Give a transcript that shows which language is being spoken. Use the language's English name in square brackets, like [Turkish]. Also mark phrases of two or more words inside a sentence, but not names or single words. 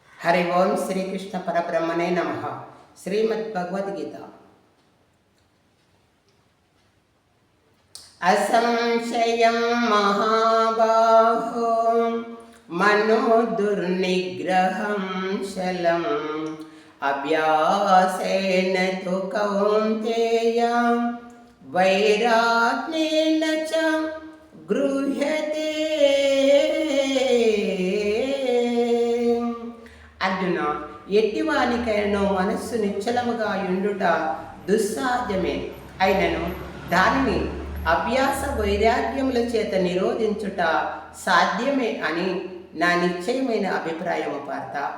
[Sanskrit] हरि ओम श्रीकृष्ण परब्रह्मणे नमः। श्रीमद्भगवद्गीता असंशयं महाबाहो मनो दुर्निग्रहं शलम् अभ्यासेन तु कौन्तेय वैराग्येन च गृह्यते। [Telugu] అర్జున, ఎట్టివానికైనా మనస్సు నిశ్చలముగా యుండుట దుస్సాధ్యమే. అయినను దానిని అభ్యాస వైరాగ్యముల చేత నిరోధించుట సాధ్యమే అని నా నిశ్చయమైన అభిప్రాయము పార్త.